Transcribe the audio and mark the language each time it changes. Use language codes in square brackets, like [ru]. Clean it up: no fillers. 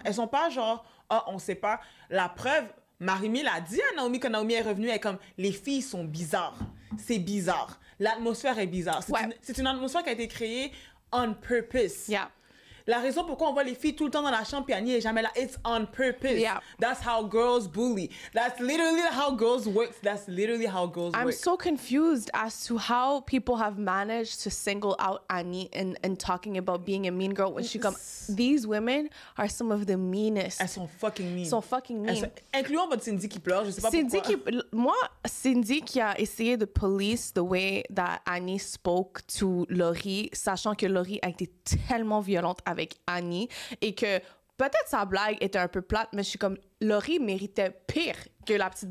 [fr] Elles sont pas genre, ah, on sait pas. La preuve, Marie-Mille a dit à Naomi, quand Naomi est revenue, elle est comme, les filles sont bizarres. C'est bizarre. L'atmosphère est bizarre. C'est une atmosphère qui a été créée [en] on purpose. Yeah. [fr] La raison pourquoi on voit les filles tout le temps dans la chambre puis Annie est jamais là, [en] it's on purpose. Yeah. That's how girls bully. That's literally how girls work. That's literally how girls I'm work. so confused as to how people have managed to single out Annie and talking about being a mean girl when she come. These women are some of the meanest. [fr] Elles sont [en] fucking mean. [fr] Sont [en] fucking mean. [fr] Incluant votre Cindy qui pleure, je sais pas Cindy pourquoi. Cindy qui a essayé de [en] police the way that Annie spoke to Laurie, [fr] sachant que Laurie a été tellement violente avec Annie et que peut-être sa blague était un peu plate, mais je suis comme, Laurie méritait pire que la petite